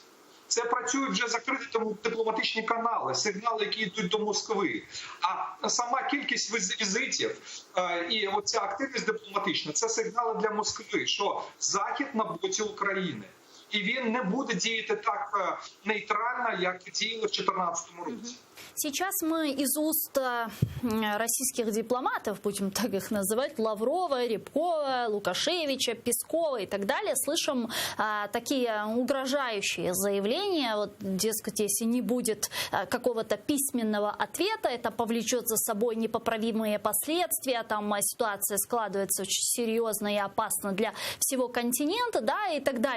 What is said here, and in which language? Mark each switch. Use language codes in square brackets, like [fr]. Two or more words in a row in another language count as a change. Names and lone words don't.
[uk] Це працюють вже закриті дипломатичні канали, сигнали, які йдуть до Москви. А сама кількість візитів і оця активність дипломатична – це сигнали для Москви, що Захід на боці України. І він не буде діяти так нейтрально, як діяли в 2014 році. [ru] Сейчас мы из уст российских дипломатов, будем так их называть, Лаврова, Рябкова, Лукашевича, Пескова и так далее, слышим такие угрожающие заявления, вот, дескать, если не будет какого-то письменного ответа, это повлечет за собой непоправимые последствия, там ситуация складывается очень серьезно и опасно для всего континента, да, и так далее.